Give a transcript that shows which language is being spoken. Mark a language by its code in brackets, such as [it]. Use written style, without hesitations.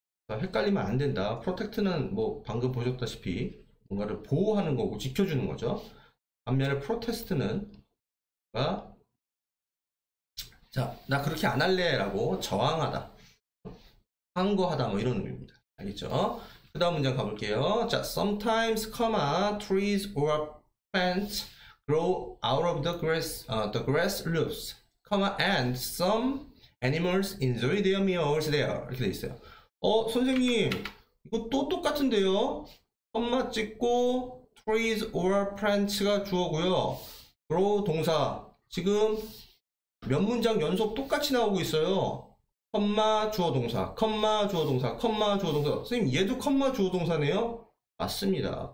[ko] 헷갈리면 안 된다. 프로텍트는 뭐 방금 보셨다시피 뭔가를 보호하는 거고 지켜주는 거죠. 반면에 프로테스트는 자, 나 그렇게 안 할래 라고 저항하다, 항거하다, 뭐 이런 의미입니다. 알겠죠? 그 다음 문장 가볼게요. [en] 자, sometimes, trees or plants grow out of the grass roofs, and some animals enjoy their meals there. [ko] 이렇게 돼 있어요. 선생님, 이거 또 똑같은데요? 컴마 찍고 [en] trees or plants [ko] 가 주어고요. grow 동사. 지금 몇 문장 연속 똑같이 나오고 있어요. 컴마 주어 동사, 컴마 주어 동사, 컴마 주어 동사. 선생님, 얘도 컴마 주어 동사네요? 맞습니다.